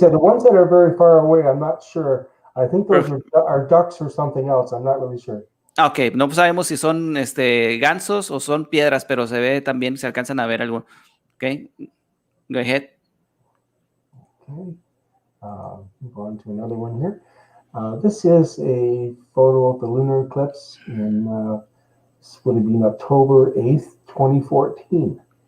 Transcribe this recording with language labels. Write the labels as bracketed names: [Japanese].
[English] The ones that are very far away, I'm not sure. I think those are ducks or something else. I'm not really sure. [Spanish] Ok, no sabemos si son gansos o son piedras, pero se ve también, se alcanzan a ver algo. [English] Ok, go ahead. Okay, move on to another one here. This is a photo of the lunar eclipse in, this would have been October 8th, 2014.